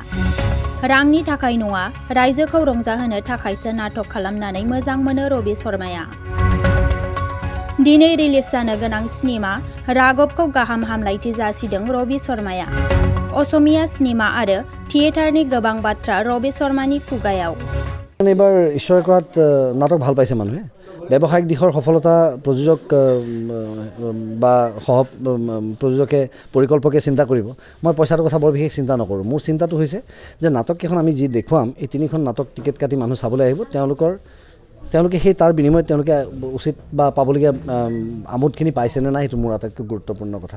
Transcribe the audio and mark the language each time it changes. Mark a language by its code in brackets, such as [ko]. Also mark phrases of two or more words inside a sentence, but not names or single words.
[brx] रांनि थाखाय नङा, रायजोखौ रंजाहोनो थाखायसो नाटक खालामनानै मोजां मोनो रबि शर्माया। दिनै रिलिज जानो गोनां सिनेमा राघवखौ गाहाम हामलायथि जासिदों रबि शर्माया। असमिया सिनेमा आरो थियेटारनि गोबां बाथ्रा रबि शर्मानि खुगायाव। [as] এবাৰ ঈশ্বৰ কৰাত নাটক ভাল পাইছে মানুহে। ব্যৱসায়িক দিশৰ সফলতা প্ৰযোজক বা সহ প্ৰযোজকে পৰিকল্পকে চিন্তা কৰিব। মই পইচাটোৰ কথা বৰ বিশেষ চিন্তা নকৰোঁ। মোৰ চিন্তাটো হৈছে যে নাটককেইখন আমি যি দেখুৱাম, এই তিনিখন নাটক টিকেট কাটি মানুহ চাবলৈ আহিব, তেওঁলোকে সেই তাৰ বিনিময়ত তেওঁলোকে উচিত বা পাবলগীয়া আমোদখিনি পাইছেনে নাই, সেইটো মোৰ আটাইতকৈ গুৰুত্বপূৰ্ণ কথা।